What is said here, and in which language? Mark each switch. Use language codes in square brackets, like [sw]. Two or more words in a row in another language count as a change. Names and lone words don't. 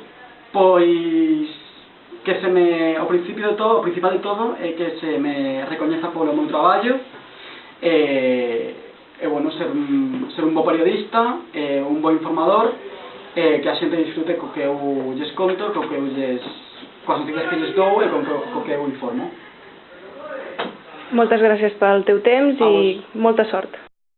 [gl] Pois que o principal de todo é que se me recoñeza polo meu traballo, e bueno, ser un bo periodista, un bo informador, que a xente disfrute co que eu lles conto, coas noticias que lles dou e co que eu informo. [ca] Moltes gràcies pel teu temps A i molta sort.